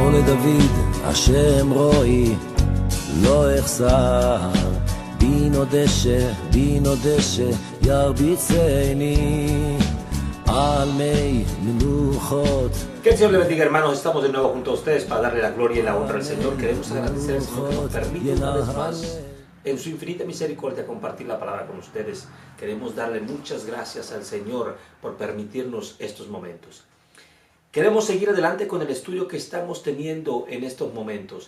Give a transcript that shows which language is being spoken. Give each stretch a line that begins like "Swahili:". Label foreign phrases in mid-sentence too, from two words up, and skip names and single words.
Hebrew: דוד, השם רואי, לא אחסר, בינו דשא, ירביצני, על מי מנוחות.
Spanish: Que el Señor le bendiga, hermanos. Estamos de nuevo junto a ustedes para darle la gloria y la honra al Señor. Queremos agradecer al Señor que nos permite una vez más, en su infinita misericordia, compartir la palabra con ustedes. Queremos darle muchas gracias al Señor por permitirnos estos momentos. Queremos seguir adelante con el estudio que estamos teniendo en estos momentos.